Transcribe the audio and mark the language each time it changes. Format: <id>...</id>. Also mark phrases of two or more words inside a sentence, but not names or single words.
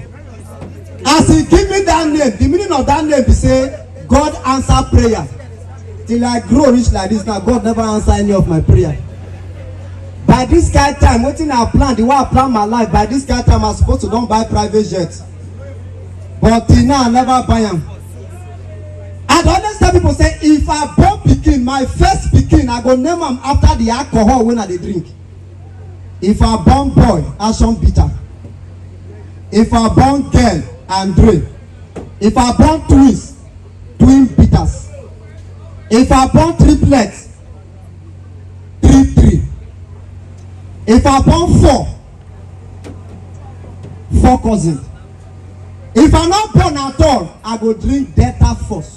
<pcm>As he give me that name, the meaning of that name is say, God answer prayer. Till I grow rich like this now, God never answer any of my prayer. By this kind of time, wetin I plan, the way I plan my life, by this kind of time, I'm supposed to don't buy private jet. But till now, I never buy them. I don't understand people say, if I born pikin, my first pikin, I go name am after the alcohol when I dey drink. If I born boy, Ashon Bitter. If I born girl, Andre. If I born twins, Twin Bitters. If I born triplets, 3. If I born 4 cousins. If I not born at all, I go drink Delta Force.</pcm>